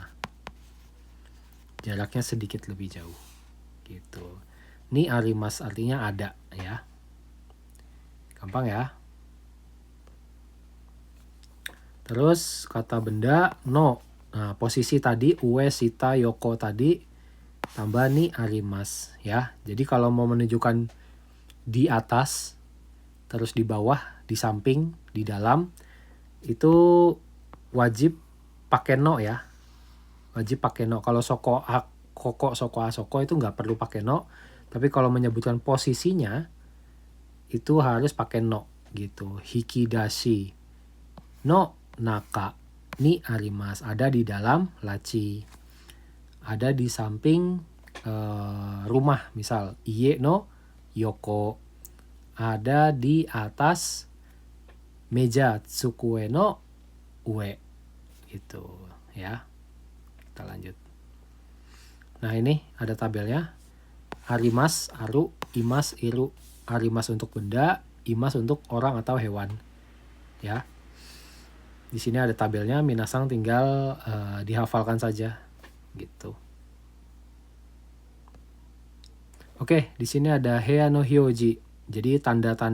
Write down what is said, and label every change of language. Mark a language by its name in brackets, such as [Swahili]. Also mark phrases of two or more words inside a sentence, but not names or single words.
[Indonesian] Jaraknya sedikit lebih jauh. Gitu. Ini arimas artinya ada ya. Gampang ya. Terus kata benda no. Nah, posisi tadi [Japanese] 上、下、横 [Indonesian] tadi tambah nih arimas ya. Jadi kalau mau menunjukkan di atas, terus di bawah, di samping, di dalam, itu wajib pakai no ya. Wajib pakai no. Kalau [Japanese] そこ、ここ、そこ、あそこ [Indonesian] itu nggak perlu pakai no. Tapi kalau menyebutkan posisinya, itu harus pakai no gitu. [Japanese] 引き出しの中にあります, [Indonesian] ada di dalam laci, ada di samping rumah, misal [Japanese] 家の横, [Indonesian] ada di atas meja [Japanese] 机の上 [Indonesian] gitu ya. Kita lanjut. Nah, ini ada tabelnya. [Japanese] あります、ある、います、いる. [Indonesian] Arimas untuk benda, imas untuk orang atau hewan ya. Di sini ada tabelnya, minasang tinggal dihafalkan saja gitu. Oke, di sini ada [Japanese] 部屋の表示.